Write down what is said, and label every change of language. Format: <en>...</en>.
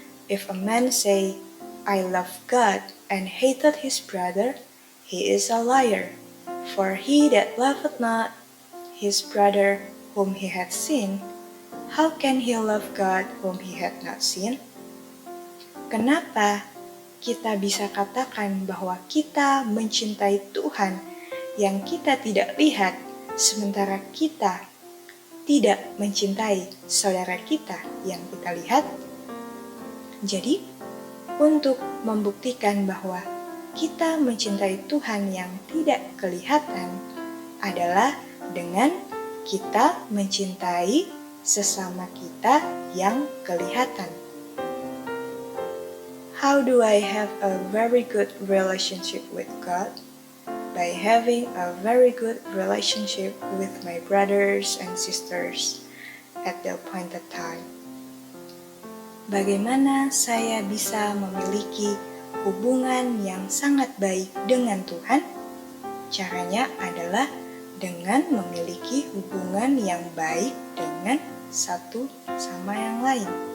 <en>If a man say, I love God and hated his brother, he is a liar. For he that loveth not his brother whom he hath seen, how can he love God whom he hath not seen?</en> <id>Kenapa kita bisa katakan bahwa kita mencintai Tuhan yang kita tidak lihat, sementara kita tidak mencintai saudara kita yang kita lihat? Jadi, untuk membuktikan bahwa kita mencintai Tuhan yang tidak kelihatan adalah dengan kita mencintai sesama kita yang kelihatan.</id> <en>How do I have a very good relationship with God? By having a very good relationship with my brothers and sisters at the appointed time.</en> <id>Bagaimana saya bisa memiliki hubungan yang sangat baik dengan Tuhan? Caranya adalah dengan memiliki hubungan yang baik dengan satu sama yang lain.</id>